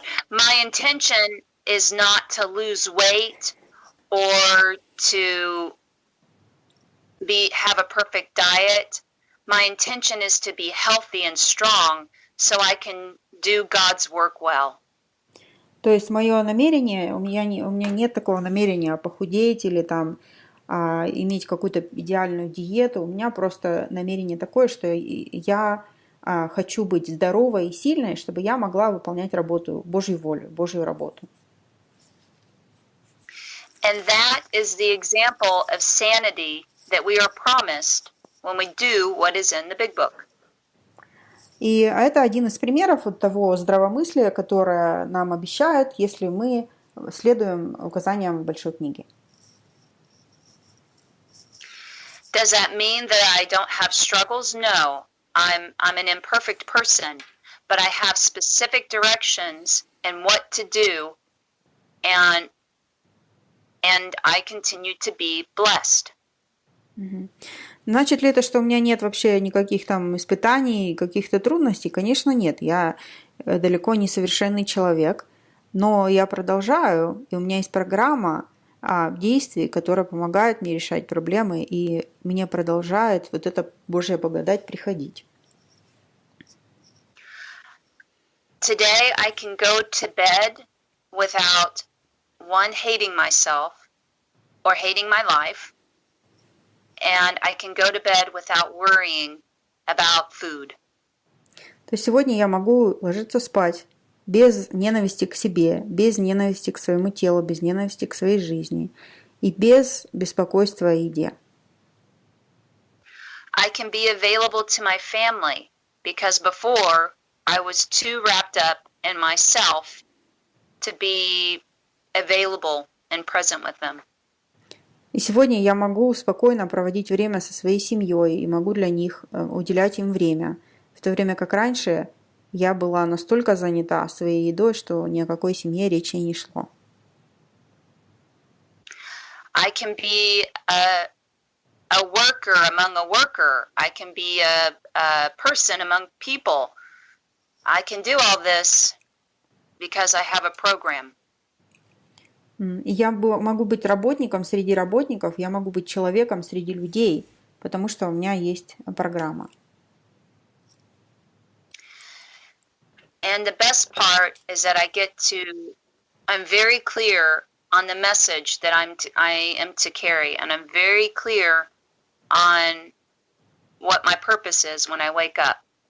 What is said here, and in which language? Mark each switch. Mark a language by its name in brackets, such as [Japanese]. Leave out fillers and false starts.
[English] My intention is not to lose weight or to have a perfect diet. My intention is to be healthy and strong so I can do God's work well. [Russian] То есть мое намерение, у меня нет такого намерения похудеть или там иметь какую-то идеальную диету. У меня просто намерение такое, что я хочу быть здоровой и сильной, чтобы я могла выполнять работу, Божью волю, Божью работу. [English] And that is the example of sanity that we are promised when we do what is in the big book. [Russian] И это один из примеров вот того здравомыслия, которое нам обещают, если мы следуем указаниям Большой книги. [English] Does that mean that I don't have struggles? No. I'm an imperfect person, but I have specific directions and what to do, and I continue to be blessed. [Russian] Значит ли это, что у меня нет вообще никаких там испытаний, каких-то трудностей? Конечно, нет. Я далеко не совершенный человек, но я продолжаю, и у меня есть программа действий, которая помогает мне решать проблемы, и мне продолжает вот эта Божья благодать приходить. [English] Today I can go to bed without hating myself or hating my life. And I can go to bed without worrying about food. [Russian] То есть сегодня я могу ложиться спать без ненависти к себе, без ненависти к своему телу, без ненависти к своей жизни и без беспокойства о еде. [English] I can be available to my family because before I was too wrapped up in myself to be available and present with them. [Russian] И сегодня я могу спокойно проводить время со своей семьей и могу для них уделять им время, в то время как раньше я была настолько занята своей едой, что ни о какой семье речи не шло. [English] I can be a worker among a worker. I can be a person among people. I can do all this because I have a program. [Russian] И я могу быть работником среди работников, я могу быть человеком среди людей, потому что у меня есть программа. [English] And the best part is that I'm very clear on the message that I am to carry, and I'm very clear on what my purpose is when I wake up.